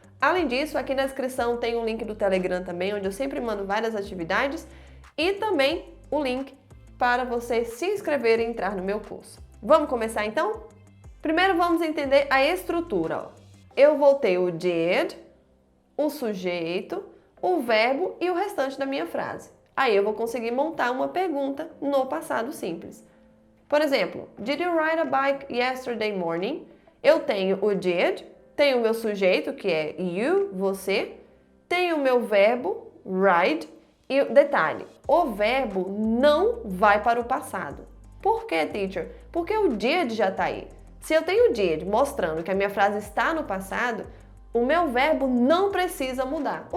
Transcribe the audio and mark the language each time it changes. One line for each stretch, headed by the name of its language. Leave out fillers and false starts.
Portuguese: Além disso, aqui na descrição tem o link do Telegram também, onde eu sempre mando várias atividades e também o link para você se inscrever e entrar no meu curso. Vamos começar então? Primeiro vamos entender a estrutura. Eu vou ter o did, o sujeito, o verbo e o restante da minha frase. Aí eu vou conseguir montar uma pergunta no passado simples. Por exemplo,
English: did you ride a bike yesterday morning?
Portuguese: Eu tenho o did, tenho o meu sujeito, que é you, você, tenho o meu verbo, ride, e detalhe, o verbo não vai para o passado. Por quê, teacher? Porque o did já está aí. Se eu tenho o did mostrando que a minha frase está no passado, o meu verbo não precisa mudar.